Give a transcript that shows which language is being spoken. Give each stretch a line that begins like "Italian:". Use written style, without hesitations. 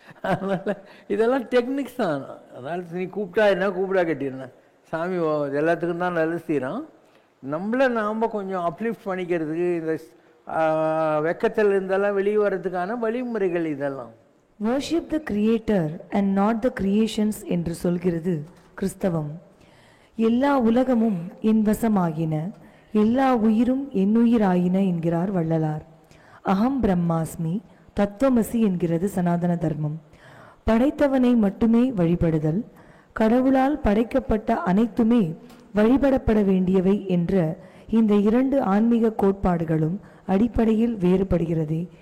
Tamil: அதனால் இதெல்லாம் டெக்னிக்ஸ் தான். அதனால் நீ கூப்பிட்டா என்ன கூப்பிடா கட்டிடுனா சாமி எல்லாத்துக்கும் தான் நல்லது செய்கிறோம். நம்மளை நாம் கொஞ்சம் அப்லிஃப்ட் பண்ணிக்கிறதுக்கு இந்த வெக்கத்தில் இருந்தாலும் வெளியே வர்றதுக்கான வழிமுறைகள் இதெல்லாம்.
English: worship the creator and not the creations
Tamil: என்று சொல்கிறது கிறிஸ்தவம். எல்லா உலகமும் என் வசமாகின, எல்லா உயிரும் என்னுயிராயின என்கிறார் வள்ளலார்.
Sanskrit: அகம் பிரம்மாஸ்மி தத்துவமசி
Tamil: என்கிறது சனாதன தர்மம். படைத்தவனை மட்டுமே வழிபடுதல், கடவுளால் படைக்கப்பட்ட அனைத்துமே வழிபடப்பட வேண்டியவை என்ற இந்த இரண்டு ஆன்மீக கோட்பாடுகளும் அடிப்படையில் வேறுபடுகிறதே.